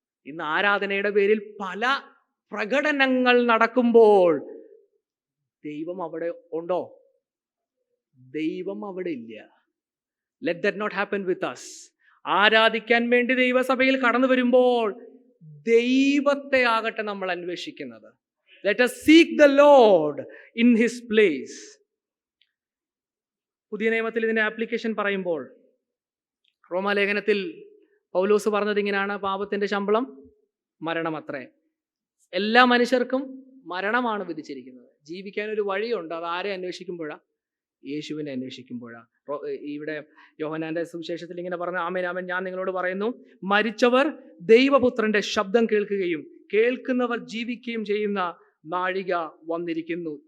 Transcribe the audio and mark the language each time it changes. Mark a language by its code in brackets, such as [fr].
[ml] ഇന്ന് ആരാധനയുടെ പേരിൽ പല പ്രകടനങ്ങൾ നടക്കുമ്പോൾ ദൈവം അവിടെ ഉണ്ടോ? ദൈവം അവിടെ ഇല്ല. [en] Let that not happen with us. [ml] ആരാധിക്കാൻ വേണ്ടി ദൈവസഭയിൽ കടന്നു വരുമ്പോൾ ദൈവത്തെ ആകട്ടെ നമ്മൾ അന്വേഷിക്കുന്നത്. [en] Let us seek the Lord in his place. [ml] പുതിയ നിയമത്തിൽ ഇതിന്റെ ആപ്ലിക്കേഷൻ പറയുമ്പോൾ റോമാലേഖനത്തിൽ പൗലോസ് പറഞ്ഞത് ഇങ്ങനെയാണ്: പാപത്തിന്റെ ശമ്പളം മരണമത്രേ. എല്ലാ മനുഷ്യർക്കും മരണമാണ് വിധിച്ചിരിക്കുന്നത്. ജീവിക്കാൻ ഒരു വഴിയുണ്ട്. അത് ആരെ അന്വേഷിക്കുമ്പോഴാണ്? യേശുവിനെ അന്വേഷിക്കുമ്പോഴാണ്. ഇവിടെ യോഹന്നാന്റെ സുവിശേഷത്തിൽ ഇങ്ങനെ പറഞ്ഞ, ആമേൻ ആമേൻ ഞാൻ നിങ്ങളോട് പറയുന്നു, മരിച്ചവർ ദൈവപുത്രന്റെ ശബ്ദം കേൾക്കുകയും കേൾക്കുന്നവർ ജീവിക്കുകയും ചെയ്യുന്ന നാഴിക വന്നിരിക്കുന്നു.